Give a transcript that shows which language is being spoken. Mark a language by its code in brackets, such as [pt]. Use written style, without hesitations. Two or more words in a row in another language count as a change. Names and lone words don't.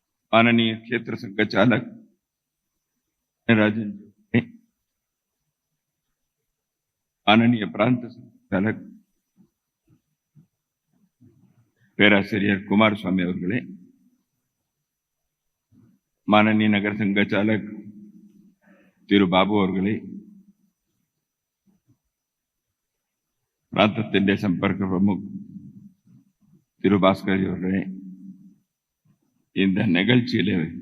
[hi] माननीय क्षेत्र संघ चालक राजन, माननीय प्रांत चालक [ta] பேராசிரியர் குமாரசுவாமி அவர்களே, [hi] माननीय नगर संघ चालक [ta] திரு பாபு அவர்களே, பிராந்தத்தின் [hi] सम्पर्क प्रमुख [ta] திரு பாஸ்கர் அவர்களே, இந்த நிகழ்ச்சியில